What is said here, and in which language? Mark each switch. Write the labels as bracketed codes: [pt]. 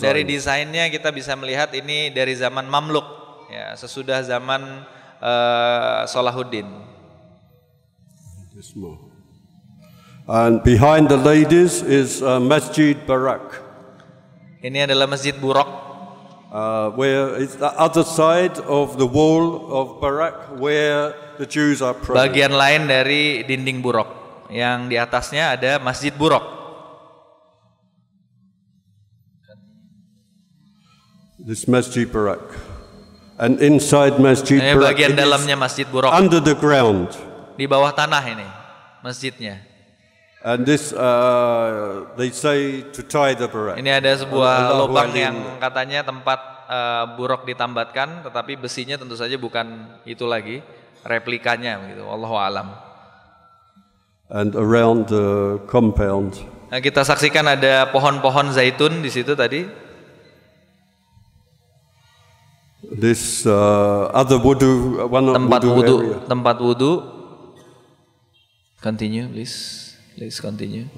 [id] Dari desainnya kita bisa melihat ini dari zaman Mamluk, ya, sesudah zaman Salahuddin. [en] And behind the ladies is Masjid Barak. [id] Ini adalah Masjid Buraq. [en] Where is the other side of the wall of Barak where the Jews are praying. [id] Bagian lain dari dinding Buraq, yang di atasnya ada Masjid Buraq. [en] This Masjid Barak, and inside Masjid Barak, [id] bagian dalamnya Masjid Buraq, [en] under the ground, [id] di bawah tanah ini masjidnya. [en] And this they say to tie the Barak. [id] Ini ada sebuah lubang yang katanya tempat buraq ditambatkan, tetapi besinya tentu saja bukan itu lagi, replikanya begitu. [ar] Wallahu alam. [en] And around the compound. [id] Nah, kita saksikan ada pohon-pohon zaitun di situ tadi. [en] This other wudu, [id] tempat wudu. [en] Continue, please. Please continue.